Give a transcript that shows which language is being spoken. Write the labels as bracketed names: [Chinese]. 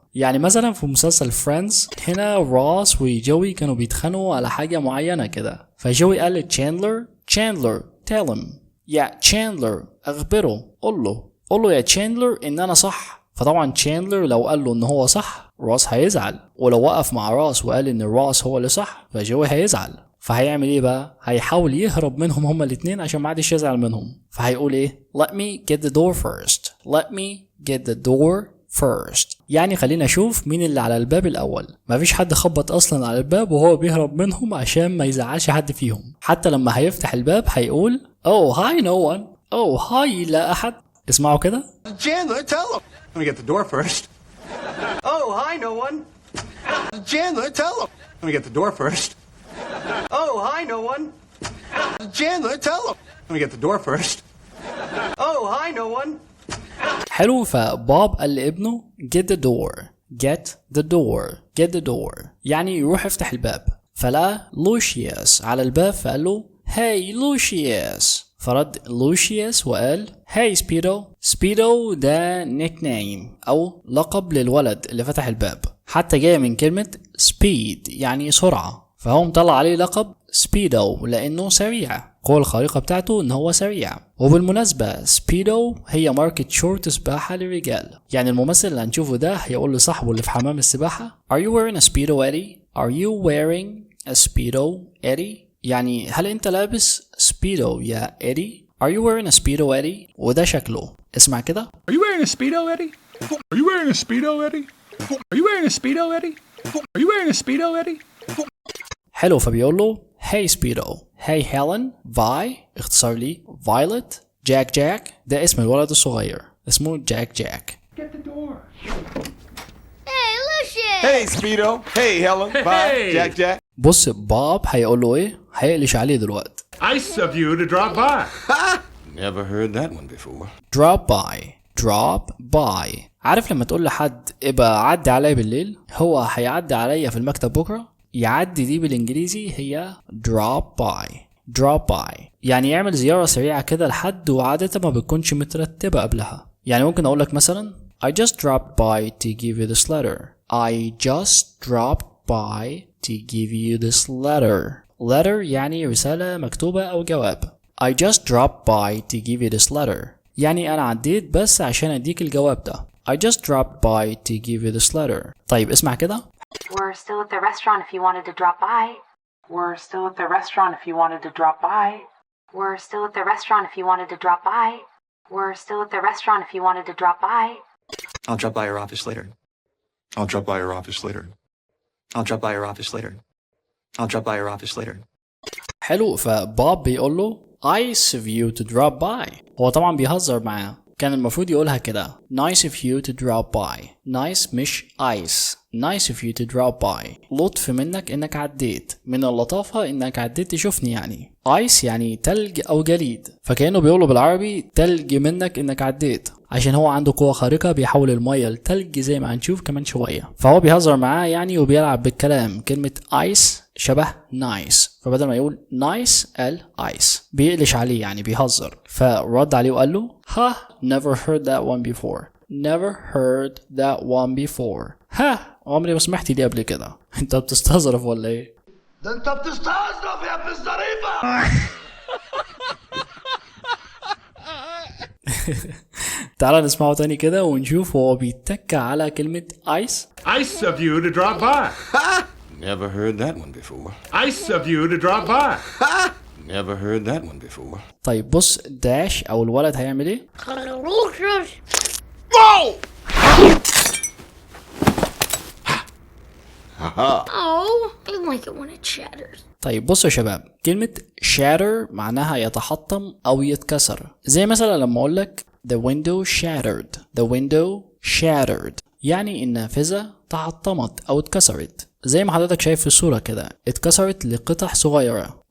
[Arabic] يعني مثلا في مسلسل فريندز هنا راس وجوي كانوا بيتخانقوا على حاجة معينة كده، فجوي قال لتشاندلر [English] tell him [Arabic] يا تشاندلر اخبره، قول له يا تشاندلر ان انا صح. فطبعا تشاندلر لو قال له ان هو صح راس هيزعل، ولو وقف مع راس وقال ان راس هو اللي صح فجوي هيزعل. فهيعمل ايه بقى؟ هيحاول يهرب منهم هما الاتنين عشان محدش يزعل منهم. فهيقول ايه؟ [English] let me get the door first. let me get the door first [Arabic] يعني خلينا اشوف مين اللي على الباب الاول. مفيش حد خبط اصلا على الباب وهو بيهرب منهم عشان ما يزعلش حد فيهم. حتى لما هيفتح الباب هيقول [English] oh hi no one. oh hi [Arabic] لا احد. اسمعوا كده. [English] Chandler, tell him. Let me get the door first. Oh, hi, no one. Chandler, tell him. Let me get the door first. Oh, hi, no one. Chandler, tell him. Let me get the door first. Oh, hi, no one. [Arabic] حلو. فبوب قال لابنه [English] get the door get the door get the door [Arabic] يعني يروح يفتح الباب. فلقى لوشيوس على الباب فقال له [English] hey [Arabic] لوشيوس. فرد لوشيوس وقال [English] hey [Arabic] سبيدو. سبيدو ده نيك نيم أو لقب للولد اللي فتح الباب، حتى جاية من كلمة speed يعني سرعة، فهو مطلع عليه لقب سبيدو لأنه سريع. القوة الخارقة بتاعته إن هو سريع. وبالمناسبة سبيدو هي ماركة شورت سباحة للرجال، يعني الممثل اللي هنشوفه ده هيقول لصاحبه اللي في حمام السباحة [English] Are you wearing a speedo Eddie? Are you wearing a speedo Eddie؟ [Arabic] يعني هل أنت لابس سبيدو يا إيدي؟ [English] Are you wearing a speedo Eddie؟ [Arabic] وده شكله. اسمع كده. [English] Are you wearing a speedo, Eddie? Are you wearing a speedo, Eddie? Are you wearing a speedo, Eddie? Are you wearing a speedo, Eddie? [Arabic] حلو. فبيقول له [English] Hey speedo. Hey Helen. Vi [Arabic] اختصار لي [English] Violet. [Arabic] Jack ده اسم الولد الصغير، اسمه جاك. [English] Get the door. Hey, Lucius! Hey, Speedo. Hey, Helen. Bye. Jack. [Arabic] بص بوب هيقول له ايه؟ هيقلش عليه دلوقتي. [English] Nice of you to drop by. Never heard that one before. drop by. [Arabic] عارف لما تقول لحد ابقى عدي عليا بالليل، هو هيعدي عليا في المكتب بكره. يعدي دي بالانجليزي هي drop by يعني يعمل زيارة سريعة كده لحد، وعادة ما بتكونش مترتبة قبلها. يعني ممكن اقول لك مثلا [English] I just dropped by to give you this letter. I just dropped by to give you this letter [Arabic] يعني رسالة مكتوبة أو جواب. [English] I just dropped by to give you this letter [Arabic] يعني أنا عديت بس عشان أديك الجواب ده. [English] I just dropped by to give you this letter. [Arabic] طيب اسمع كده. [English] We're still at the restaurant if you wanted to drop by. We're still at the restaurant if you wanted to drop by. We're still at the restaurant if you wanted to drop by. We're still at the restaurant if you wanted to drop by. I'll drop by your office later. I'll drop by your office later. I'll drop by your office later. I'll drop by your office later. [Arabic] حلو. فبوب بيقول له [English] nice of you to drop by. [Arabic] هو طبعا بيهزر معاه، كان المفروض يقولها كده [English] nice of you to drop by. nice [Arabic] مش [English] ice. nice of you to drop by [Arabic] لطف منك انك عديت، من اللطافة انك عديت تشوفني يعني. ice يعني تلج او جليد، فكأنه بيقوله بالعربي تلج منك انك عديت، عشان هو عنده قوة خارقة بيحول المية لتلج زي ما هنشوف كمان شوية. فهو بيهزر معاه يعني وبيلعب بالكلام. كلمة ice شبه nice، فبدل ما يقول nice قال ice، بيقلش عليه يعني بيهزر. فرد عليه وقال له ها [English] never heard that one before. never heard that one before. [Arabic] ها عمري ما سمعت دي قبل كده. انت بتستظرف ولا ايه؟ ده انت بتستظرف يا ابن الظريفة. تعال نسمعه تاني كده ونشوف هو بيتك على كلمة ice. [English] Nice of you to drop by. Never heard that one before. Nice of you to drop by. Never heard that one before. [Arabic] طيب بص داش او الولد هيعمل ايه؟ [English] Oh, I like it when it shatters. [Arabic] طيب بصوا يا شباب، كلمة shatter معناها يتحطم أو يتكسر. زي مثلا لما أقول لك [English] the window shattered. the window shattered [Arabic] يعني النافذة تحطمت أو اتكسرت، زي ما حضرتك شايف في الصورة كده اتكسرت لقطع صغيرة.